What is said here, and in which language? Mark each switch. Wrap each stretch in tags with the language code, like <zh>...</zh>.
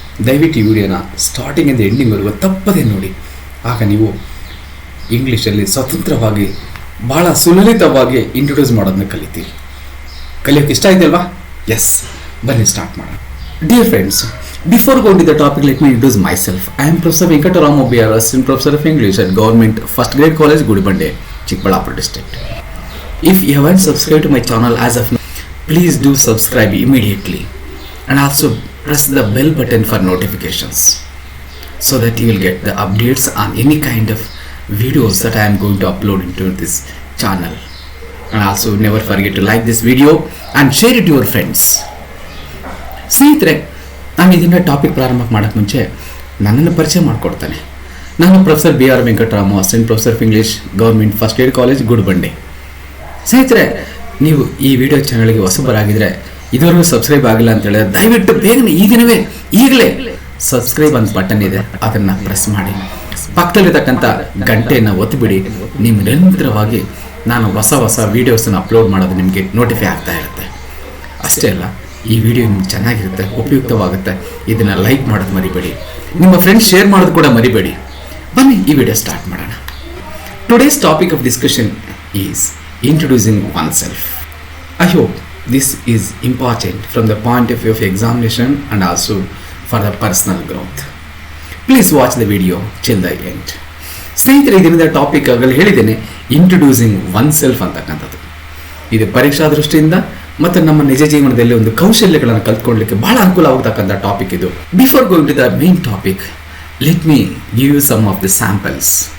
<kn>ದಯವಿಟ್ಟು ಈ ವಿಡಿಯೋನ ಸ್ಟಾರ್ಟಿಂಗಿಂದ ಎಂಡಿಂಗ್ವರೆಗೂ ತಪ್ಪದೇ ನೋಡಿ. ಆಗ ನೀವು ಇಂಗ್ಲೀಷಲ್ಲಿ ಸ್ವತಂತ್ರವಾಗಿ ಭಾಳ ಸುಲಲಿತವಾಗಿ ಇಂಟ್ರೊಡ್ಯೂಸ್ ಮಾಡೋದನ್ನ ಕಲಿತೀರಿ. ಕಲಿಯೋಕ್ಕೆ ಇಷ್ಟ ಇದೆಯಲ್ವಾ? ಎಸ್, ಬನ್ನಿ ಸ್ಟಾರ್ಟ್ ಮಾಡೋಣ.</kn> <en>Dear friends, before going to the topic, let me introduce myself. I am professor Venkatarama BR, assistant professor of English at Government First Grade College, Gudibande, Chikbalapur district. If you haven't subscribed to my channel as of now, please do subscribe immediately and also press the bell button for notifications so that you will get the updates on any kind of videos that I am going to upload into this channel. And also never forget to like this video and share it to your friends.</en> <kn>ಸ್ನೇಹಿತರೆ, ನಾನು ಇದನ್ನ topic ಪ್ರಾರಂಭ ಮಾಡೋಕ್ಕೆ ಮುಂಚೆ ನನ್ನನ್ನು ಪರಿಚಯ ಮಾಡಿಕೊಡ್ತಾನೆ. ನಾನು professor BR Venkatarama, assistant professor of English, government first grade college, Gudibande. ಸ್ನೇಹಿತರೆ, ನೀವು ಈ ವಿಡಿಯೋ ಚಾನಲ್ಗೆ ಹೊಸಬರಾಗಿದ್ದರೆ, ಇದುವರೆಗೂ ಸಬ್ಸ್ಕ್ರೈಬ್ ಆಗಿಲ್ಲ ಅಂತ ಹೇಳಿದ್ರೆ ದಯವಿಟ್ಟು ಬೇಗನೆ ಈಗಲೇ ಸಬ್ಸ್ಕ್ರೈಬ್ ಅಂತ ಬಟನ್ ಇದೆ, ಅದನ್ನು ಪ್ರೆಸ್ ಮಾಡಿ. ಪಕ್ಕದಲ್ಲಿರ್ತಕ್ಕಂಥ ಗಂಟೆಯನ್ನು ಒತ್ತಿಬಿಡಿ. ನೀವು ನಿರಂತರವಾಗಿ ನಾನು ಹೊಸ ವೀಡಿಯೋಸನ್ನು ಅಪ್ಲೋಡ್ ಮಾಡೋದು ನಿಮಗೆ ನೋಟಿಫೈ ಆಗ್ತಾ ಇರುತ್ತೆ. ಅಷ್ಟೇ ಅಲ್ಲ, ಈ ವಿಡಿಯೋ ನಿಮ್ಗೆ ಚೆನ್ನಾಗಿರುತ್ತೆ, ಉಪಯುಕ್ತವಾಗುತ್ತೆ. ಇದನ್ನು ಲೈಕ್ ಮಾಡೋದು ಮರಿಬೇಡಿ, ನಿಮ್ಮ ಫ್ರೆಂಡ್ಸ್ ಶೇರ್ ಮಾಡೋದು ಕೂಡ ಮರಿಬೇಡಿ. ಬನ್ನಿ ಈ ವಿಡಿಯೋ ಸ್ಟಾರ್ಟ್ ಮಾಡೋಣ.</kn> <en>Today's topic of discussion is introducing oneself. I hope this is important from the point of view of examination and also for the personal growth. Please watch the video till the end.</en> <kn>ಸ್ನೇಹಿತರೆ, ಇದರಿಂದ topic ಆಗಲಿ ಹೇಳಿದ್ದೇನೆ, introducing one self ಅಂತಕ್ಕಂಥದ್ದು. ಇದು ಪರೀಕ್ಷಾ ದೃಷ್ಟಿಯಿಂದ ಮತ್ತು ನಮ್ಮ ನಿಜ ಜೀವನದಲ್ಲಿ ಒಂದು ಕೌಶಲ್ಯಗಳನ್ನು ಕಲ್ತ್ಕೊಳ್ಳಲಿಕ್ಕೆ ಬಹಳ ಅನುಕೂಲವಾಗತಕ್ಕಂಥ ಟಾಪಿಕ್ ಇದು.</kn> <en>Before going to the main topic, let me give you some of the samples.</en>